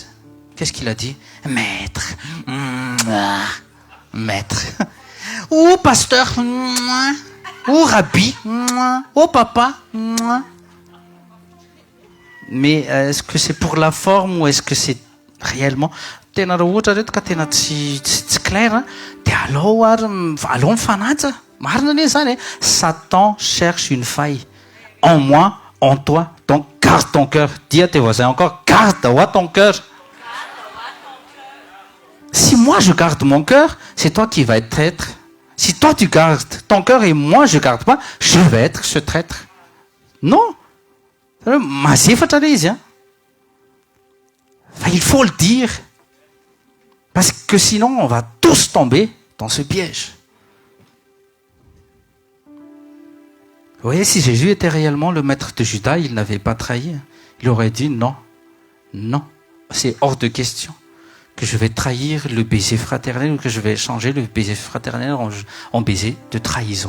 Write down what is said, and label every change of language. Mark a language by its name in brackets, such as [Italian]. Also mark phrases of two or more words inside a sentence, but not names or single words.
[French] Qu'est-ce qu'il a dit? Maître. Maître. Oh, pasteur. Oh, rabbi. Oh, papa. Mais est-ce que c'est pour la forme ou est-ce que c'est réellement [Malagasy] tena raha ohatra reto ka tena tsy clair dia alao mifanaja marina anie zany [French] Satan cherche une faille en moi, en toi, donc garde ton cœur. Dis à tes voisins encore, garde ton cœur. Si moi je garde mon cœur, c'est toi qui vas être traître. Si toi tu gardes ton cœur et moi je garde pas, je vais être ce traître. Non. [Malagasy] Mazefatra lay izy, [French] hein. Enfin, il faut le dire. Parce que sinon, on va tous tomber dans ce piège. Vous voyez, si Jésus était réellement le maître de Judas, il n'avait pas trahi. Il aurait dit non, non, c'est hors de question que je vais trahir le baiser fraternel ou que je vais changer le baiser fraternel en baiser de trahison.